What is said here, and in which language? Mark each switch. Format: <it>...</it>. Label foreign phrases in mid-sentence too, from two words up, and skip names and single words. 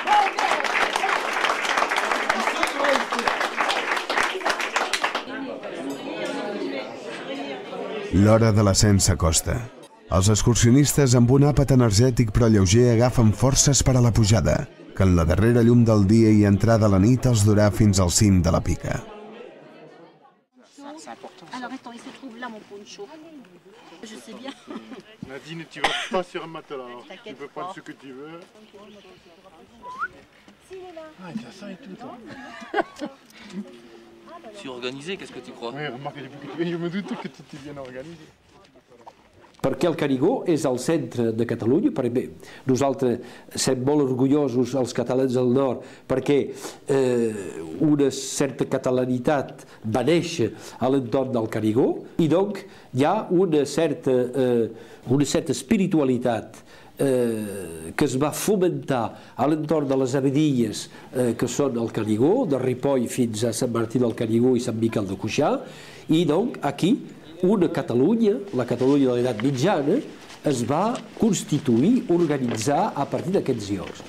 <ca>L'hora de l'ascens s'acosta. Els excursionistes amb un àpat energètic però lleuger agafen forces per a la pujada, que en la darrera llum del dia i entrada a la nit els durà fins al cim de la pica.</ca> <fr>Alors attends, il se trouve là mon poncho. Je sais bien. Nadine, tu vas pas sur un matelas, alors tu peux prendre ce que tu veux. Ah, il y a ça et tout, toi. Je suis organisé, qu'est-ce que tu crois? Oui, remarque, depuis que tu viens, je me doute que tu t'es bien organisé.</fr> <ca>Perquè el Canigó és el centre de Catalunya, perquè nosaltres som molt orgullosos, els catalans del nord, perquè una certa catalanitat va néixer a l'entorn del Canigó i doncs hi ha una certa espiritualitat que es va fomentar a l'entorn de les abadies que són el Canigó, de Ripoll fins a Sant Martí del Canigó i Sant Miquel de Cuixà, i doncs aquí una Catalunya, la Catalunya de l'edat mitjana, es va constituir, organitzar a partir d'aquests llocs.</ca>